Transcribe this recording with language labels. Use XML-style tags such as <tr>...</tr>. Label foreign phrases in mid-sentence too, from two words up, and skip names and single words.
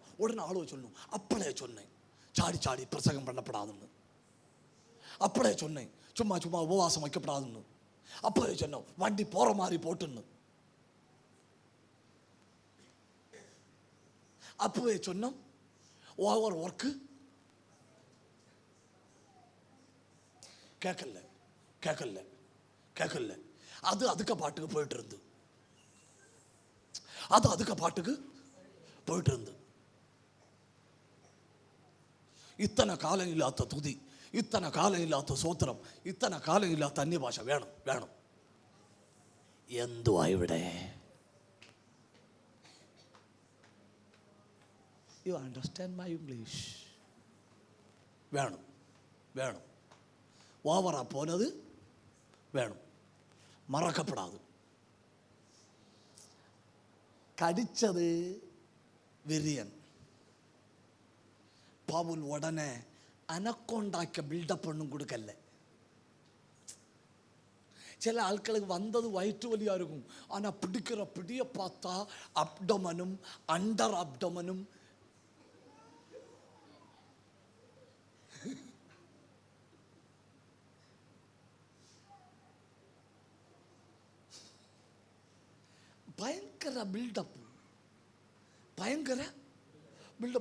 <ta>உடனே ஆளுவ சொல்லணும், அப்பளே சொன்னேன் சாடி சாடி பிரசங்கம் பண்ணப்படாதுன்னு, அப்பளே சொன்னேன் சும்மா சும்மா உபவாசம் வைக்கப்படாதுன்னு, அப்பளே சொன்னோம் வண்டி போற மாதிரி போட்டுன்னு, அப்பவே சொன்னோம்</ta> <en>over work</en> <ta>கேட்கல கேட்கல கேட்கல. அது அதுக்கு பாட்டுக்கு போயிட்டு இருந்து, அது அதுக்கு பாட்டுக்கு போயிட்டு இருந்து. இத்தனை காலம் இல்லாத துதி, இத்தனை காலம் இல்லாத சோத்திரம், இத்தனை காலம் இல்லாத அந்நிய பாஷை வேணும் வேணும்.</ta> <ml>എന്തുവായിവിടെ?</ml> <en>you understand my English?</en> <ml>വേണം വേണം. ഓവറാ പോനത് വേണം, മറക്കപ്പെടാതെ. കടിച്ചത് വിരിയൻ. പൗൽ ഉടനെ അനക്കൊണ്ടാക്കിയ ബിൽഡപ്പ് ഒന്നും കൊടുക്കല്ലേ.</ml> <ta>சில ஆட்களுக்கு வந்தது வயிற்று வலியா இருக்கும், ஆனா பிடிக்கிற பிடிய பார்த்தா அப்டமனும் அண்டர் அப்டமனும் பயங்கர பில்டப், பயங்கர பில்டப்.</ta>